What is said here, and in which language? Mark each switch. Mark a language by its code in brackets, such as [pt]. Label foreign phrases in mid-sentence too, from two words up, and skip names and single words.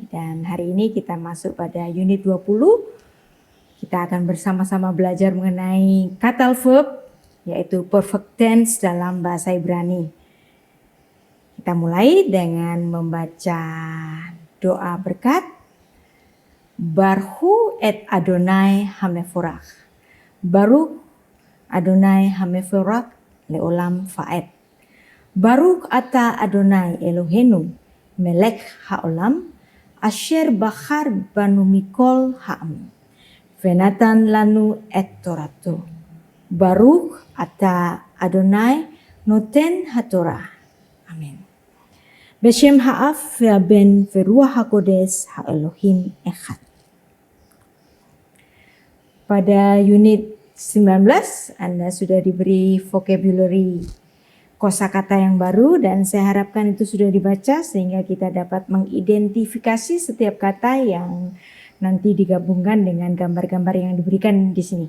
[id] Dan hari ini kita masuk pada unit 20. Kita akan bersama-sama belajar mengenai kata verb, yaitu [en] perfect tense [id] dalam bahasa Ibrani. Kita mulai dengan membaca doa berkat. [he] ברכו את אדוני המבורך. ברוך אדוני המבורך לעולם ועד. ברוך אתה אדוני אלוהינו מלך העולם אשר בחר בנו מכל העם ונתן לנו את תורתו. ברוך אתה אדוני נותן התורה. Amin. בשם האב והבן ורוח הקודש האלוהים אחד. [id] Pada unit 19, Anda sudah diberi vocabulary kosakata yang baru dan saya harapkan itu sudah dibaca sehingga kita dapat mengidentifikasi setiap kata yang nanti digabungkan dengan gambar-gambar yang diberikan di sini.